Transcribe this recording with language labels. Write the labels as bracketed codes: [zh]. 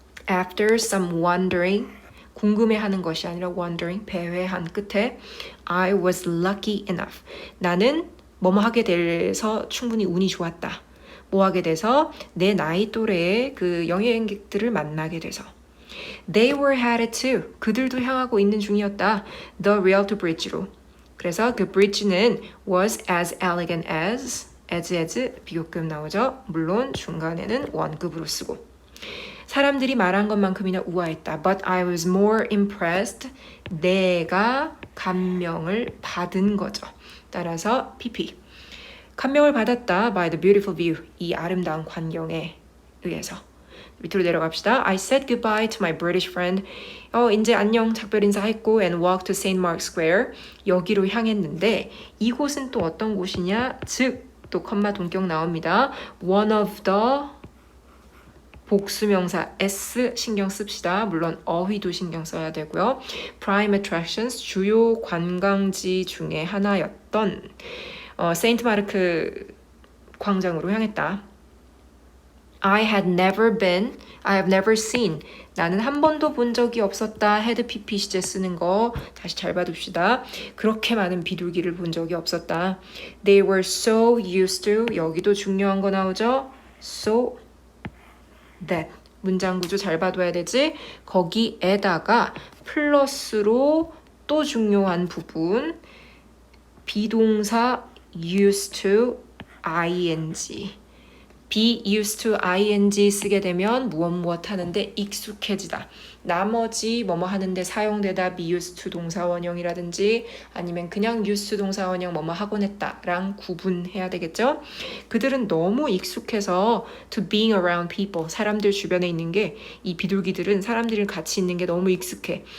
[en] After some wondering, [ko] 궁금해하는 것이 아니라 [en] wondering, [ko] 배회한 끝에 [en] I was lucky enough. [ko] 나는 뭐뭐 하게 돼서 충분히 운이 좋았다. 뭐 하게 돼서 내 나이 또래의 그 여행객들을 만나게 돼서 [en] They were headed to, [ko] 그들도 향하고 있는 중이었다. [en] The Rialto Bridge로. [ko] 그래서 그 [en] bridge는 was as elegant as [ko] 비교급 나오죠. 물론 중간에는 원급으로 쓰고. 사람들이 말한 것만큼이나 우아했다. [en] But I was more impressed. [ko] 내가 감명을 받은 거죠. 따라서 PP. 감명을 받았다 [en] by the beautiful view. [ko] 이 아름다운 광경에 의해서. 밑으로 내려갑시다. [en] I said goodbye to my British friend. [ko] 이제 안녕 작별 인사했고 [en] and walked to St. Mark's Square. [ko] 여기로 향했는데 이곳은 또 어떤 곳이냐? 즉, 또 컴마 동격 나옵니다. [en] One of the [ko] 복수명사 S 신경 씁시다. 물론 어휘도 신경 써야 되고요. [en] Prime attractions, [ko] 주요 관광지 중에 하나였던 세인트 마르크 광장으로 향했다. [en] I have never seen. [ko] 나는 한 번도 본 적이 없었다. had PP 시제 쓰는 거 다시 잘 봐둡시다. 그렇게 많은 비둘기를 본 적이 없었다. [en] They were so used to. [ko] 여기도 중요한 거 나오죠. [en] So that. [ko] 문장 구조 잘 봐둬야 되지. 거기에다가 플러스로 또 중요한 부분. 비동사 used to ing. be used to ing 쓰게 되면 무엇 하는데 익숙해지다. 나머지 뭐뭐 하는데 사용되다 be used to 동사 원형이라든지 아니면 그냥 used to 동사 원형 뭐뭐 하곤 했다 랑 구분해야 되겠죠. 그들은 너무 익숙해서 [en] to being around people, [ko] 사람들 주변에 있는 게 이 비둘기들은 사람들이 같이 있는 게 너무 익숙해.